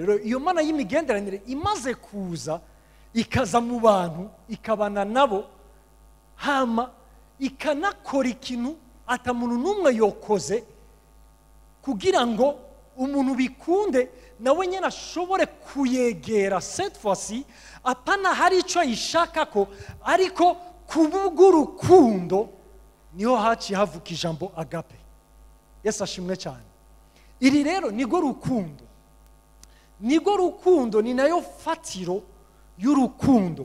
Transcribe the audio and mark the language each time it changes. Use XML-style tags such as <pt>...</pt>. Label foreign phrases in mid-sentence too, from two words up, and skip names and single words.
<rn>Rero iyo Mana y'imigenderanire imaze kuza ikaza mu bantu ikabana nabo, hama ikanakora ikintu ata muntu n'umwe yokoze kugira ngo umuntu bikunde nawe nyene ashobore kuyegera.</rn> <fr>Cette fois-ci</fr> <rn>apana hari ico yishaka ko, ariko kubw'urukundo niho haciye havuka ijambo agape. Yesu ashimwe cyane. Iri rero nigo rukundo, nigo rukundo, ni nayo fatiro y'urukundo.</rn>